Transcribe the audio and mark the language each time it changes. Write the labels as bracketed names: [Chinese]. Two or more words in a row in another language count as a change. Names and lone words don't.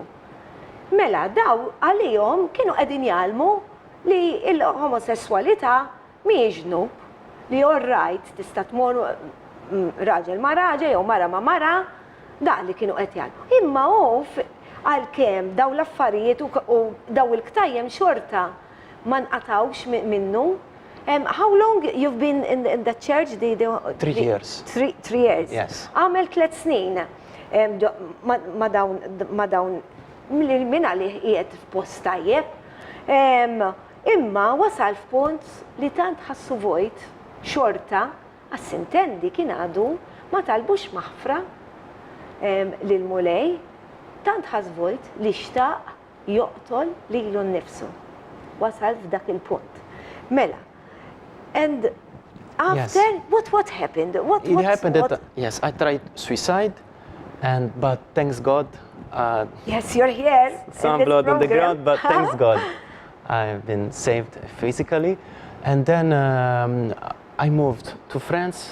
[Maltese] Mela, daw għalihom kienu qegħdin jgħalmu li l-homosessualità mhijiex ġnub, li [English] all right [Maltese] tista' tmur raġel ma' raġel jew mara ma' mara, dak li kienu qed jgħalmu. Imma hu għalkemm daw l-affarijiet u daw il-ktajjem xorta ma nqatawx minnu. [English] How long you've been in the church? 3 years. 3 years. Yes. [Maltese] Għamel 3 snin ma dawn minna li qiegħed f'post tajjeb. Imma wasal f'punt li tant ħassu vojt xorta għas-sintendi kien għadu ma talbux maħfra lil mulej, tant ħass vojt li xtaq joqtol lilu nnifsu. Wasal f'dak il-punt. Mela, [English] and after, Yes. what happened? It happened that, yes, I tried suicide, but thanks God, Yes, you're here. some in this blood on the program. ground, but thanks God, I've been saved physically. And then I moved to France.